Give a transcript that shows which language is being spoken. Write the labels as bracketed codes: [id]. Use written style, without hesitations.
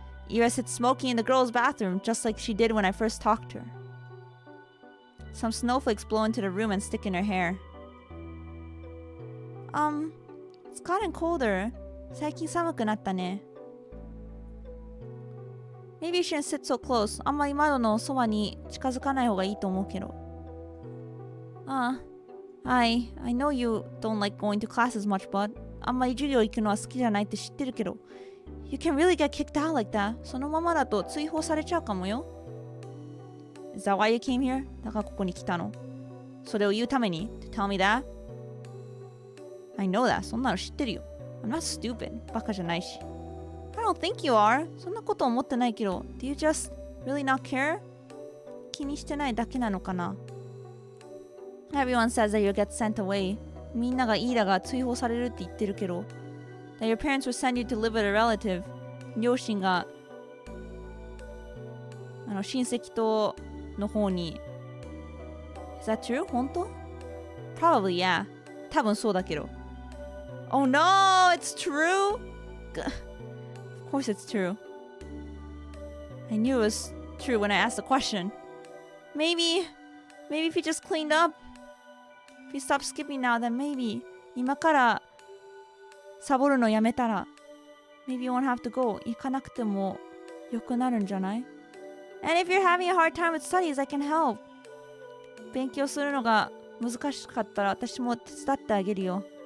[en] Ira sits smoking in the girls' bathroom just like she did when I first talked to her. Some snowflakes blow into the room and stick in her hair. It's gotten colder. [ja] 最近寒くなったね。 [en] Maybe you shouldn't sit so close. [ja] あんまり窓のそばに近づかない方がいいと思うけど。 [en] I know you don't like going to class as much, but [ja] あんまり授業行くのは好きじゃないって知ってるけど。 [en] You can really get kicked out like that. [ja] そのままだと追放されちゃうかもよ。 [en] Is that why you came here? [ja] だからここに来たの。それを言うために [en] To tell me that? I know that. [ja] そんなの知ってるよ。 [en] I'm not stupid. [ja] バカじゃないし。 [en] I don't think you are. [ja] そんなこと思ってないけど。 [en] Do you just really not care? [ja] 気にしてないだけなのかな。 [en] Everyone says that you'll get sent away. [ja] みんながイーラが追放されるって言ってるけど。 [en] That your parents will send you to live with a relative. [ja] 両親が親戚との方に。 [en] Is that true? [ja] 本当 [en] Probably, yeah. 多分そうだけど。 Oh no, it's true? Of course it's true. I knew it was true when I asked the question. Maybe if you just cleaned up. If you stop skipping now, then maybe. [ja] 今からサボるのやめたら [en] Maybe you won't have to go. [ja] 行かなくても良くなるんじゃない [en] And if you're having a hard time with studies, I can help. [ja] 勉強するのが難しかったら私も手伝ってあげるよ。